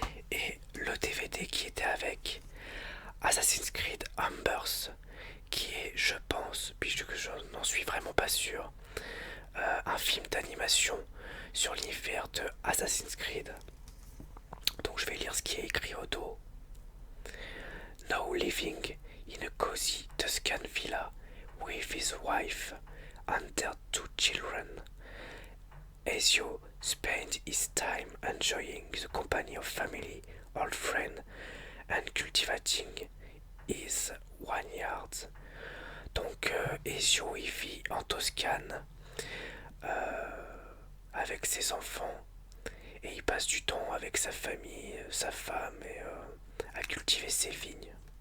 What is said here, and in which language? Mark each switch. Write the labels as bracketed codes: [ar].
[fr] Et le DVD qui était avec Assassin's Creed Embers, qui est, je pense, puisque je n'en suis vraiment pas sûr, un film d'animation sur l'univers de Assassin's Creed. Donc je vais lire ce qui est écrit au dos. [en] Now living in a cozy Tuscan villa with his wife and their 2 children, Ezio spent his time enjoying the company of family, old friends, and cultivating his vineyards. [fr] Donc Ezio il vit en Toscane avec ses enfants et il passe du temps avec sa famille, sa femme et à cultiver ses vignes.